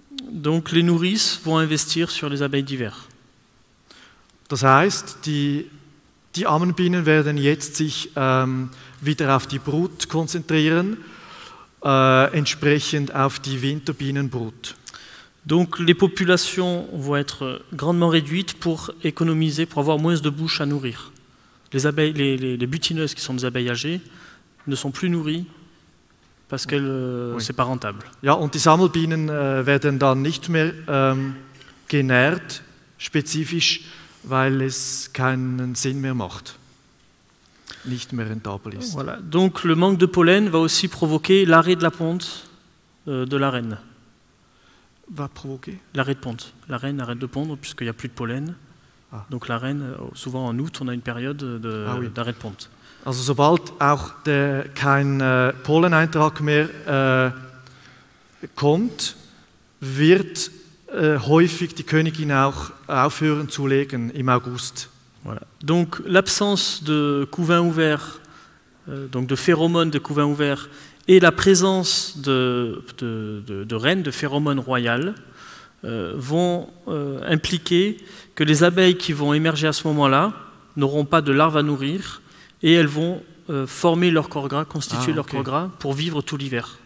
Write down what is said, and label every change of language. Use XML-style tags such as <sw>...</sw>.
<fr>Donc les nourrices vont investir sur les abeilles d'hiver.</fr> <de>Das heißt, die Die Ammenbienen werden jetzt sich wieder auf die Brut konzentrieren, entsprechend auf die Winterbienenbrut.</de> <fr>Donc les populations vont être grandement réduites pour économiser, pour avoir moins de bouches à nourrir. Les abeilles, les butineuses qui sont des abeilles âgées ne sont plus nourries parce que c'est pas rentable.</fr> <de>Ja, und die Sammelbienen werden dann nicht mehr genährt, spezifisch, weil es keinen Sinn mehr macht, nicht mehr rentabel ist.</de> <fr>Voilà. Donc le manque de pollen va aussi provoquer l'arrêt de la ponte de la reine. Va provoquer? L'arrêt de ponte. La reine arrête de pondre puisqu'il n'y a plus de pollen. Ah. Donc la reine, souvent en août, on a une période d'arrêt de ponte.</fr> <de>Also sobald auch kein Polleneintrag mehr kommt, wird häufig die Königin auch aufhören zu legen im August.</de> <fr>Voilà. Donc l'absence de couvain ouvert, donc de phéromones de couvain ouvert, et la présence de reines, de phéromones royales, vont impliquer que les abeilles qui vont émerger à ce moment-là n'auront pas de larves à nourrir et elles vont former leur corps gras, constituer leur corps gras pour vivre tout l'hiver.</fr>